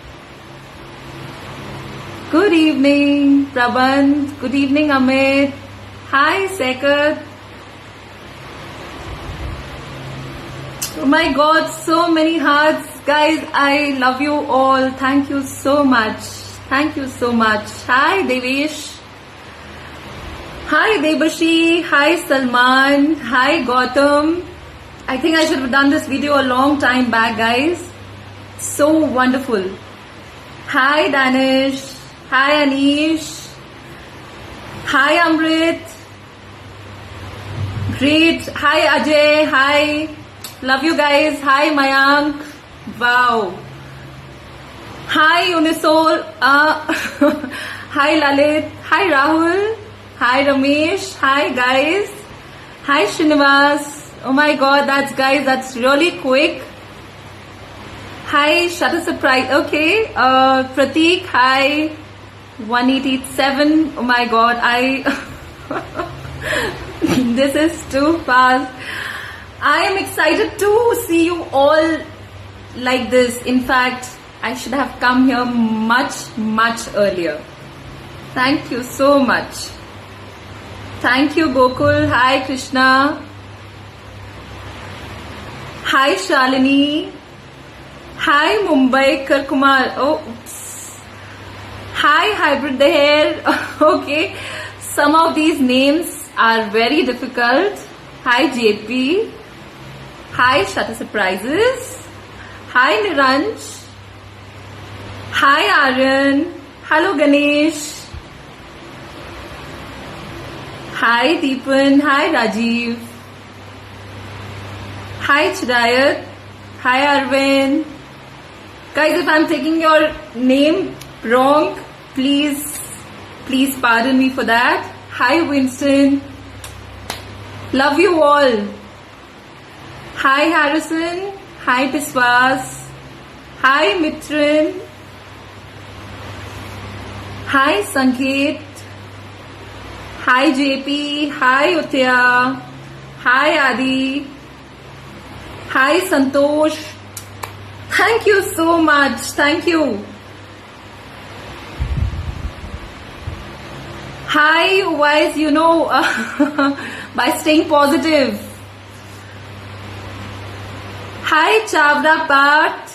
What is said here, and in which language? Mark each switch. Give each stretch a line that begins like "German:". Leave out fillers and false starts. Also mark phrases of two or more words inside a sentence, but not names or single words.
English: Good evening, Prabandh. Good evening, Amit. Hi, Sekat. Oh my God, so many hearts. Guys, I love you all. Thank you so much. Thank you so much. Hi, Devesh. Hi, Debashi. Hi, Salman. Hi, Gautam. I think I should have done this video a long time back, guys. So wonderful. Hi, Danish. Hi, Anish. Hi, Amrit. Great. Hi, Ajay. Hi. Love you guys. Hi, Mayank. Wow. Hi, Unisol. Hi, Lalit. Hi, Rahul. Hi, Ramesh. Hi, guys. Hi, Srinivas. Oh my God, that's really quick. Hi, Shutter Surprise. Okay. Prateek. Hi. 187. Oh my God, this is too fast. I am excited to see you all like this. In fact, I should have come here much earlier. Thank you so much. Thank you, Gokul. Hi, Krishna. Hi, Shalini. Hi, Mumbai Kumar. Oh, oops. Hi, Hybrid the Hair. Okay, some of these names are very difficult. Hi, JP. Hi, Shutter Surprises. Hi, Niranj. Hi, Aryan. Hello, Ganesh. Hi, Deepan. Hi, Rajiv. Hi, Chidayat. Hi, Arvind. Guys, if I'm taking your name wrong, please pardon me for that. Hi, Winston. Love you all. Hi, Harrison. Hi, Biswas. Hi, Mitran. Hi, Sanket. Hi, JP. Hi, Utya. Hi, Adi. Hi, Santosh. Thank you so much. Thank you. Hi, wise, by staying positive. Hi, Chavda Pat.